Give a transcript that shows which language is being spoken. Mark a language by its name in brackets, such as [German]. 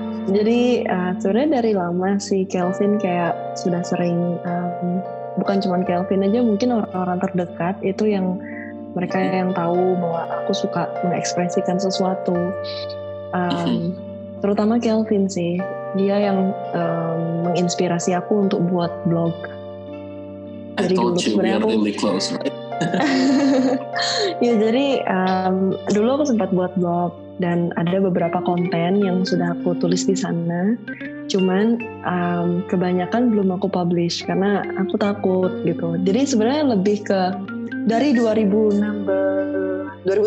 [Indonesian] Jadi sebenarnya dari lama sih Kelvin kayak sudah sering, bukan cuma Kelvin aja, mungkin orang-orang terdekat itu yang mereka yang tahu bahwa aku suka mengekspresikan sesuatu. Terutama Kelvin sih, dia yang menginspirasi aku untuk buat blog. [English] I told you we are really close, right? [Indonesian] Ya jadi dulu aku sempat buat blog dan ada beberapa konten yang sudah aku tulis di sana. Cuman kebanyakan belum aku publish karena aku takut gitu. Jadi sebenarnya lebih ke dari 2017.